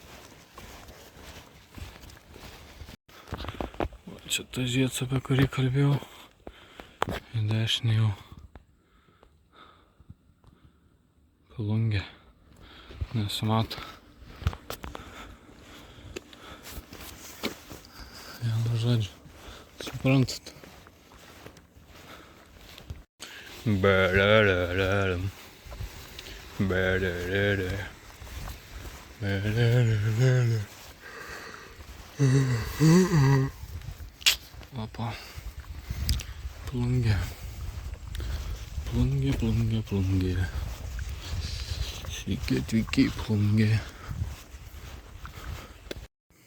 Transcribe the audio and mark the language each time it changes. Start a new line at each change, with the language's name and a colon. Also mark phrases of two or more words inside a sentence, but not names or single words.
Lithuanian: Čia tas žiedas, apie kurį kalbėjau. Į dešinę jau Plungė. Nesimato. Vienu žodžiu. Suprantat? Ba-da-da-da-dam. Ba-da-da-da. Ba-da-da-da-da. Opa. Plungė. Plungė, Plungė, Plungė. Sveiki atvykę į Plungę.